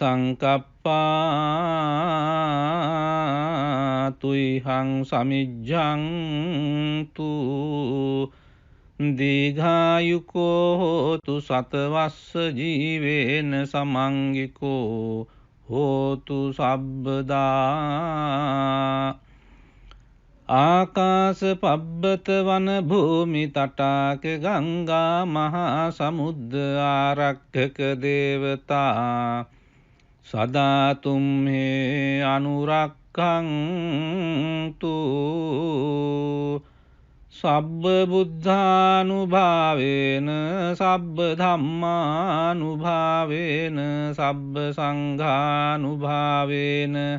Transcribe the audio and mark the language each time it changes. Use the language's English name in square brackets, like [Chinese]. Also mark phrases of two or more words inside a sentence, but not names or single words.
[Pali] සංකප්පා තුයිහං සමිජ්ජං තු දීඝායුකෝ හෝතු සතවස්ස ජීවේන සමංගිකෝ හෝතු සබ්බදා ආකාශ පබ්බත වන භූමි තටාක ගංගා මහා සමුද්ද ආරක්ෂක දේවතා සදා තුම්හි අනුරක්ඛන්තු සබ්බ බුද්ධානුභාවේන සබ්බ ධම්මානුභාවේන සබ්බ සංඝානුභාවේන